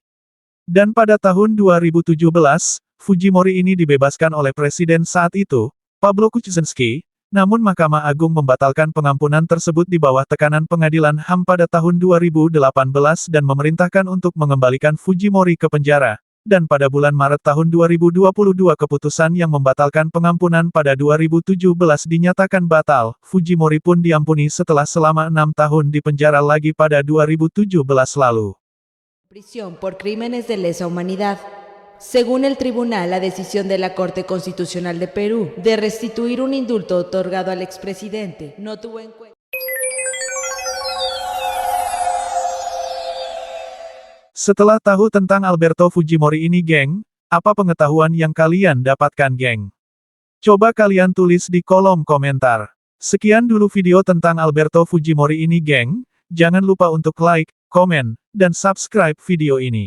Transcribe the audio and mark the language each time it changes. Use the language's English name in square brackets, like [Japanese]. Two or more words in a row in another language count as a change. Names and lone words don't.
[Indonesian] Dan pada tahun 2017, Fujimori ini dibebaskan oleh presiden saat itu, Pablo Kuczynski, namun Mahkamah Agung membatalkan pengampunan tersebut di bawah tekanan pengadilan HAM pada tahun 2018 dan memerintahkan untuk mengembalikan Fujimori ke penjara. Dan pada bulan Maret tahun 2022 keputusan yang membatalkan pengampunan pada 2017 dinyatakan batal, Fujimori pun diampuni setelah selama 6 tahun di penjara lagi pada 2017 lalu. [Spanish] Prisión por crímenes de lesa humanidad. Según el tribunal, la decisión de la Corte Constitucional de Perú de restituir un indulto otorgado al expresidente no tuvo en cuenta. [Indonesian] Setelah tahu tentang Alberto Fujimori ini geng, apa pengetahuan yang kalian dapatkan geng? Coba kalian tulis di kolom komentar. Sekian dulu video tentang Alberto Fujimori ini geng, jangan lupa untuk like, komen, dan subscribe video ini.